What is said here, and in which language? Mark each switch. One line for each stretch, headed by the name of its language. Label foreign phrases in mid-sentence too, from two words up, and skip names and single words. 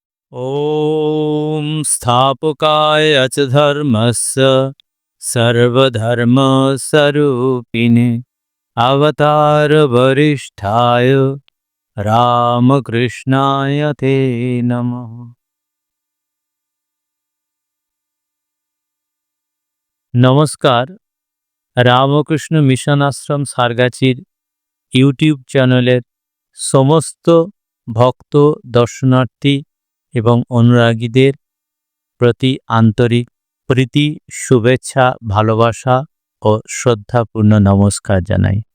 Sanskrit: ॐ स्थापकाय च धर्मस्य सर्वधर्मस्वरूपिणे अवतारवरिष्ठाय रामकृष्णाय ते नमः।
Bangla: নমস্কার, রামকৃষ্ণ মিশন আশ্রম সারগাছির ইউটিউব চ্যানেলের সমস্ত ভক্ত দর্শনার্থী এবং অনুরাগীদের প্রতি আন্তরিক প্রীতি, শুভেচ্ছা, ভালোবাসা ও শ্রদ্ধাপূর্ণ নমস্কার জানাই।